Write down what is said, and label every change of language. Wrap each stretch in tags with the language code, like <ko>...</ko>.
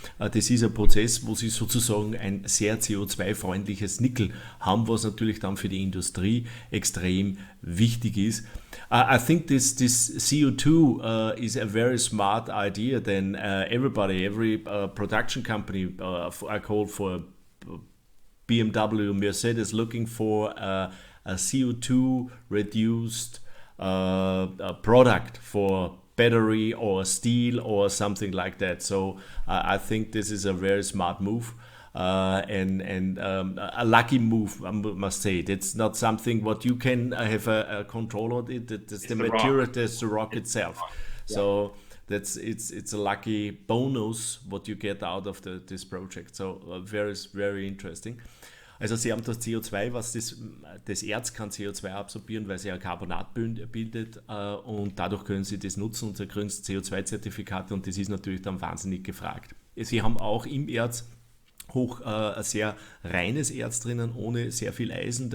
<de>Das ist ein Prozess, wo sie sozusagen ein sehr CO2-freundliches Nickel haben, was natürlich dann für die Industrie extrem wichtig ist.</de> <en>I think this CO2 is a very smart idea. Then every production company, I call for BMW, Mercedes, looking for a CO2 reduced product for battery or steel or something like that. So I think this is a very smart move and a lucky move, I must say. That's not something what you can have a control on it. It's the material, that's the rock itself. Yeah. So it's a lucky bonus what you get out of this project. So very, very interesting.</en> <de>Also sie haben das CO2, das Erz kann CO2 absorbieren, weil sie ein Carbonat bildet und dadurch können sie das nutzen und sie kriegen CO2-Zertifikate und das ist natürlich dann wahnsinnig gefragt. Sie haben auch im Erz ein sehr reines Erz drinnen, ohne sehr viel Eisen.</de>